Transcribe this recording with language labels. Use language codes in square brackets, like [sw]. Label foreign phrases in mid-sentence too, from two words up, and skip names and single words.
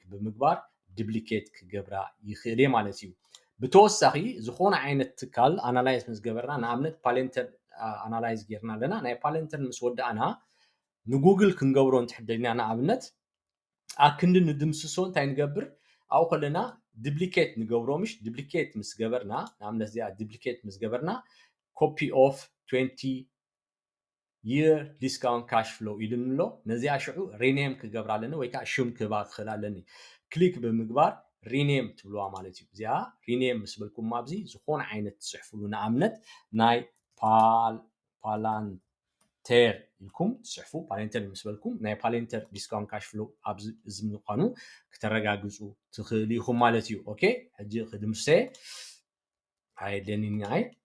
[ti] ብምግባር ዱፕሊኬት ክገብራ ይኽእል እየ ማለት እዩ ብተወሳኺ ዝኾነ ዓይነት ትካል ኣናላይዝ ምስ ገበርና ንኣብነት ፓሌንተር ኣናላይዝ ጌርና ኣለና ናይ ፓሌንተር ምስ ወዳእና ንጉግል ክንገብሮ እንትሕደልና ንኣብነት ኣብ ክንዲ ንድምስሶ እንታይ ንገብር ኣብኡ ከለና ዱፕሊኬት ንገብሮ ምሽ ዱፕሊኬት ምስ ገበርና ንኣብነት እዚኣ ዱፕሊኬት ምስ ገበርና [en] copy of 20 year discount cash flow [ti] ኢልንሎ ነዚኣ ሽዑ ሪኔም ክገብር ኣለኒ ወይ ከዓ ሽም ክህባ ክኽእል ኣለኒ ክሊክ ብምግባር ሪኔም ትብልዋ ማለት እዩ እዚኣ ሪኔም ምስ በልኩም ኣብዚ ዝኾነ ዓይነት ትፅሕፍሉ ንኣብነት ናይ ፓላንተር ፓሌንተር ኢልኩም ትጽሕፉ ፓሌንተር ምስ በልኩም ናይ ፓሌንተር [en] discount cash flow [ti] ኣብዚ እዚ ምዃኑ ከተረጋግፁ ትኽእሉ ኢኹም ማለት እዩ። ኦኬ ሕጂ ክድምሰ ኣይደሊኒ ኣይ